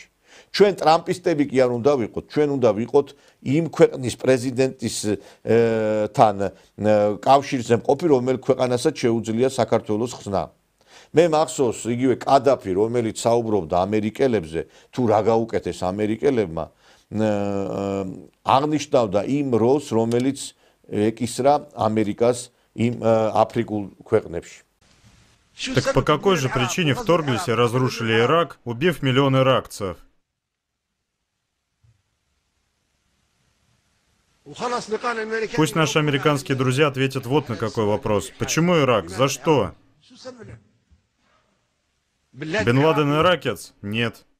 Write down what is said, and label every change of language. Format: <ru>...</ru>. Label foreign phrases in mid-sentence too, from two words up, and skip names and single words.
<ka>ჩვენ ტრამპისტები კი არ უნდა ვიყოთ, ჩვენ უნდა ვიყოთ იმ ქვეყნის პრეზიდენტის თან კავშირზე მყოფი, რომელიც ქვეყანასაც შეუძლია საქართველოს ხსნა. მე მახსოვს იგივე კადაფი, რომელიც საუბრობდა ამერიკელებზე, თუ რა გაუკეთეს ამერიკელებმა, აღნიშნავდა იმ როლს, რომელიც ეკისრა ამერიკას იმ აფრიკულ ქვეყნებში.</ka> <ru>Так по какой же причине вторглись и разрушили Ирак, убив миллион иракцев? Пусть наши американские друзья ответят вот на какой вопрос. Почему Ирак? За что? Бен Ладен иракец? Нет.</ru>